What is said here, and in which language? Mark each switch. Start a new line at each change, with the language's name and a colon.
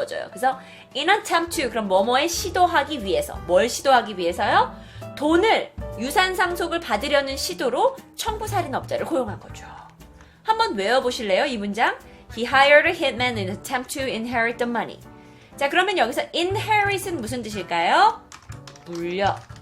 Korean: 그래서 in an attempt to, 그럼 뭐뭐에 시도하기 위해서. 뭘 시도하기 위해서요? 돈을, 유산 상속을 받으려는 시도로 청부살인업자를 고용한 거죠. 한번 외워보실래요? 이 문장.
English: He hired a hitman in an attempt to inherit the money.
Korean: 자, 그러면 여기서 inherit은 무슨 뜻일까요? 물려.